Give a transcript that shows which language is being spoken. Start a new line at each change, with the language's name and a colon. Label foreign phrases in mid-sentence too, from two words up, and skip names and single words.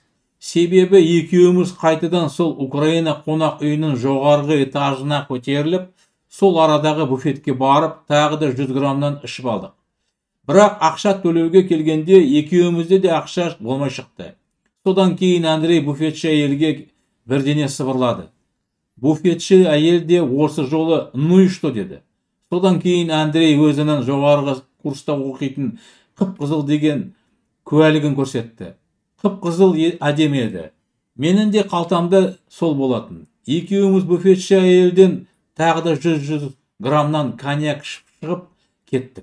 Kazakh: Себебі екеуміз қайтадан сол Украина қонақ үйінің жоғарғы этажына көтеріліп, сол арадағы буфетке барып, тағы да 100 граммнан ішіп алдық. Бірақ ақша төлеуге келгенде екеумізде де ақша болмай шықты. Содан кейін Андрей буфетші әйелге бірдене сыбырлады. Буфетші әйел де осы жолы
Russian: «Ну и что?»
Kazakh: деді. Содан кейін Андрей өзінің жоғарғы курста оқитын қып-қызыл деген куәлігін көрсетті. Қып-қызыл әдемі еді. Менің де қалтамда сол болатын. Екеуміз буфетші әйелден тағы да 100 граммнан коньяк шығып кеттік.